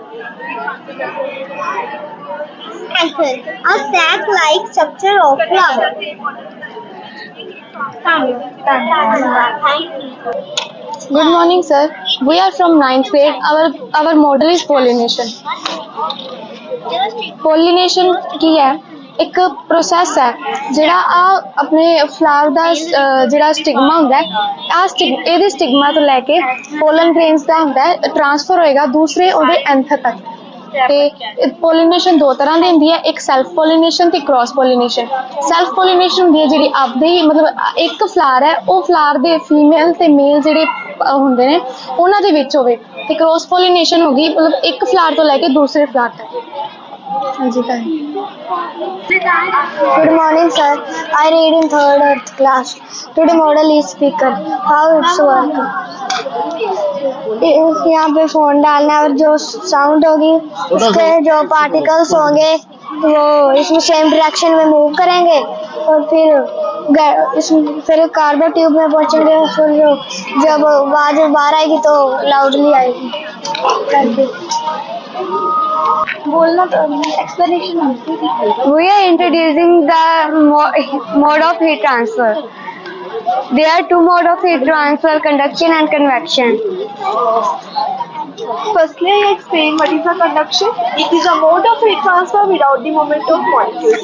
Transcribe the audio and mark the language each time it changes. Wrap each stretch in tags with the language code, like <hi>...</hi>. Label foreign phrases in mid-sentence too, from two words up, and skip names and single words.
<en>Anther. A sac-like structure of flower. Good morning, sir. We are from 9th grade. Our model is pollination.</en> <pa>Pollination ਕੀ ਹੈ? ਇੱਕ ਪ੍ਰੋਸੈਸ ਹੈ ਜਿਹੜਾ ਆਪਣੇ ਫਲਾਵਰ ਦਾ ਜਿਹੜਾ ਸਟਿਗਮਾ ਹੁੰਦਾ ਹੈ, ਇਹਦੇ ਸਟਿਗਮਾ ਤੋਂ ਲੈ ਕੇ</pa> <en>pollen grains</en> <pa>ਦਾ ਹੁੰਦਾ ਹੈ, ਟ੍ਰਾਂਸਫਰ ਹੋਏਗਾ ਦੂਸਰੇ ਉਹਦੇ ਐਂਥਰ ਤੱਕ। ਤੇ ਪੋਲੀਨੇਸ਼ਨ ਦੋ ਤਰ੍ਹਾਂ ਦੀ ਹੁੰਦੀ ਹੈ, ਇੱਕ</pa> <en>self pollination</en> <pa>ਤੇ</pa> <en>cross pollination. self pollination</en> <pa>ਹੁੰਦੀ ਹੈ ਜਿਹੜੀ ਆਪਦੇ ਹੀ ਮਤਲਬ ਇੱਕ ਫਲਾਰ ਹੈ, ਉਹ ਫਲਾਰ ਦੇ ਫੀਮੇਲ ਤੇ ਮੇਲ ਜਿਹੜੇ ਹੁੰਦੇ ਨੇ ਉਹਨਾਂ ਦੇ ਵਿੱਚ ਹੋਵੇ। ਤੇ</pa> <en>cross pollination</en> <pa>ਹੋ ਗਈ ਮਤਲਬ ਇੱਕ ਫਲਾਰ ਤੋਂ ਲੈ ਕੇ ਦੂਸਰੇ ਫਲਾਰ ਤੱਕ। ਹਾਂਜੀ ਤਾਂ</pa> <en>Good morning, sir. I read in 3rd Earth class. Today model is speaker. How it's working?</en> <hi>यहाँ पे फोन डालना है और जो साउंड होगी उसके जो पार्टिकल्स होंगे वो इसमें</hi> <en>same direction</en> <hi>में मूव करेंगे और फिर</hi> <en>carbon tube</en> <hi>में पहुंचेंगे। फिर जब आवाज बाहर आएगी तो लाउडली आएगी। बोलना तो एक्सप्लेनेशन।</hi> <en>We are introducing the mode of heat transfer. There are two modes of heat transfer: conduction and convection. Firstly, I explain what is a conduction. It is a mode of heat transfer without the movement of molecules.</en>